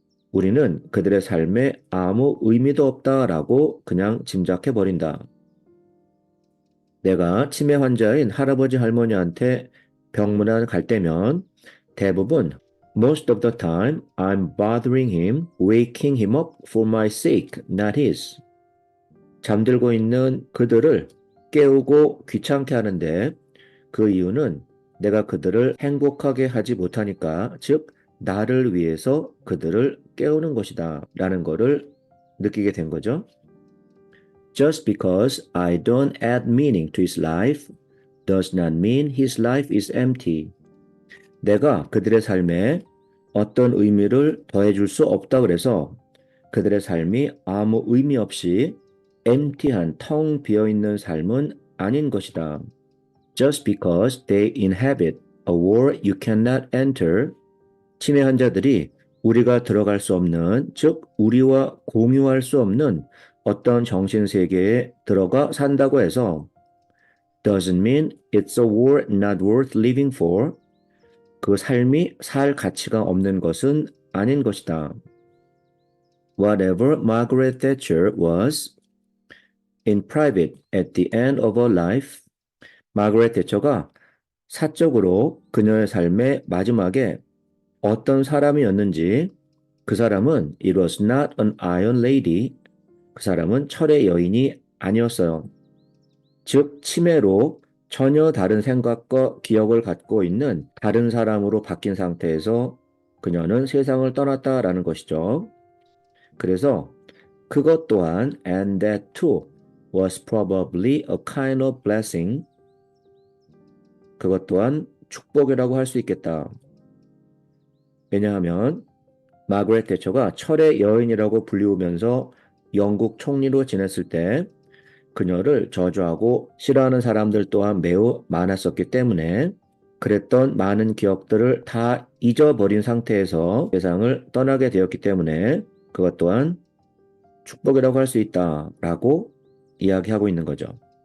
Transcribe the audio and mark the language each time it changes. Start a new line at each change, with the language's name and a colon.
Korean: 우리는 그들의 삶에 아무 의미도 없다라고 그냥 짐작해 버린다. 내가 치매 환자인 할아버지 할머니한테 병문안 갈 때면 대부분
English: most of the time I'm bothering him, waking him up for my sake, not his.
Korean: 잠들고 있는 그들을 깨우고 귀찮게 하는데 그 이유는 내가 그들을 행복하게 하지 못하니까, 즉 나를 위해서 그들을 깨우는 것이다 라는 거를 느끼게 된 거죠.
English: Just because I don't add meaning to his life does not mean his life is empty.
Korean: 내가 그들의 삶에 어떤 의미를 더해줄 수 없다 그래서 그들의 삶이 아무 의미 없이 empty한 텅 비어있는 삶은 아닌 것이다.
English: Just because they inhabit a world you cannot enter,
Korean: 치매 환자들이 우리가 들어갈 수 없는, 즉 우리와 공유할 수 없는 어떤 정신세계에 들어가 산다고 해서
English: doesn't mean it's a world not worth living for.
Korean: 그 삶이 살 가치가 없는 것은 아닌 것이다.
English: Whatever Margaret Thatcher was in private at the end of her life,
Korean: 마거렛 대처가 사적으로 그녀의 삶의 마지막에 어떤 사람이었는지 그 사람은
English: it was not an iron lady.
Korean: 그 사람은 철의 여인이 아니었어요. 즉 치매로 전혀 다른 생각과 기억을 갖고 있는 다른 사람으로 바뀐 상태에서 그녀는 세상을 떠났다라는 것이죠. 그래서 그것 또한
English: and that too was probably a kind of blessing.
Korean: 그것 또한 축복이라고 할 수 있겠다. 왜냐하면 마거렛 대처가 철의 여인이라고 불리우면서 영국 총리로 지냈을 때 그녀를 저주하고 싫어하는 사람들 또한 매우 많았었기 때문에 그랬던 많은 기억들을 다 잊어버린 상태에서 세상을 떠나게 되었기 때문에 그것 또한 축복이라고 할 수 있다라고 이야기하고 있는 거죠.